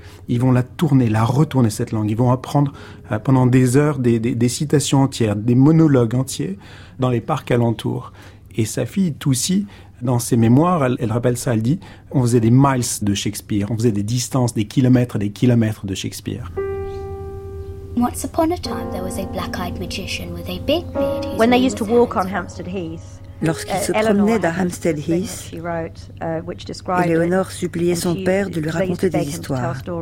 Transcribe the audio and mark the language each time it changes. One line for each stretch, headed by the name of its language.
French: Ils vont la tourner, la retourner, cette langue. Ils vont apprendre pendant des heures des citations entières, des monologues entiers dans les parcs alentours. Et sa fille, Toussie, dans ses mémoires, elle rappelle ça, elle dit « On faisait des miles de Shakespeare, on faisait des distances, des kilomètres de Shakespeare. »
English: Once upon a time, there was a black-eyed magician with a big beard. When they used to walk on Hampstead Heath,
French: lorsqu'ils se promenaient à Hampstead Heath, Eleanor suppliait son père de lui raconter des histoires.